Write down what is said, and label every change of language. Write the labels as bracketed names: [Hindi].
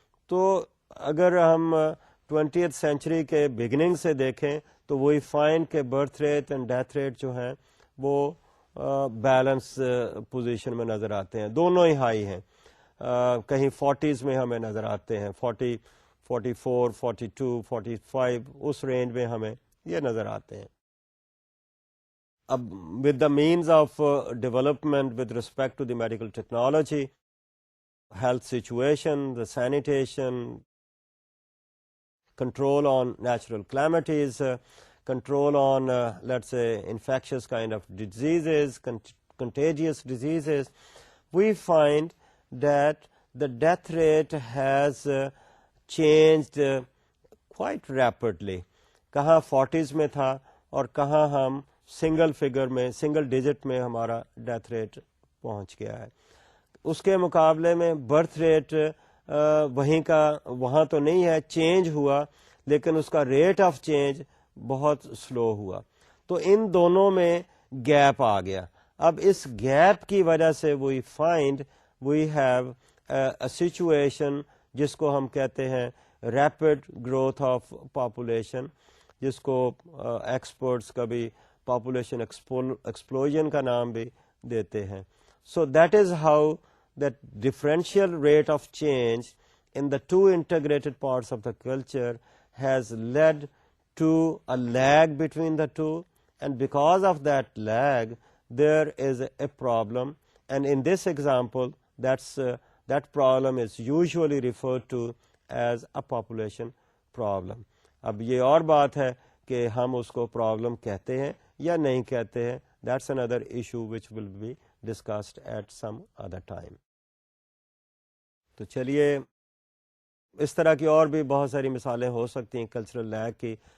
[Urdu] تو اگر ہم 20th سینچری کے بگننگ سے دیکھیں تو وہی فائنڈ کہ birth rate and death rate جو ہیں وہ بیلنس پوزیشن میں نظر آتے ہیں, دونوں ہی ہائی ہیں. کہیں 40s میں ہمیں نظر آتے ہیں, 40, 44, 42, 45 اس رینج میں ہمیں یہ نظر آتے ہیں. [English] اب with the means of development with respect to the medical technology, health situation, the sanitation, control on natural calamities, control on let's say infectious kind of diseases, contagious diseases, we find that the death rate has changed quite rapidly. [Urdu] کہاں 40s میں تھا اور کہاں ہم single figure میں, single digit میں ہمارا death rate پہنچ گیا ہے. اس کے مقابلے میں برتھ ریٹ وہیں کا وہاں تو نہیں ہے, چینج ہوا لیکن اس کا ریٹ آف چینج بہت سلو ہوا. تو ان دونوں میں گیپ آ گیا. اب اس گیپ کی وجہ سے [English] we find we have a situation [Urdu] جس کو ہم کہتے ہیں ریپڈ گروتھ آف پاپولیشن, جس کو ایکسپرٹس کبھی پاپولیشن ایکسپلوژن کا نام بھی دیتے ہیں. [English] So that is how that differential rate of change in the two integrated parts of the culture has led to a lag between the two, and because of that lag there is a problem, and in this example that problem is usually referred to as a population problem. [Urdu] اب یہ اور بات ہے کہ ہم اس کو problem کہتے ہیں یا نہیں کہتے ہیں, [English] that's another issue which will be discussed at some other time. [Urdu] تو چلیے اس طرح کی اور بھی بہت ساری مثالیں ہو سکتی ہیں کلچرل لیگ کی.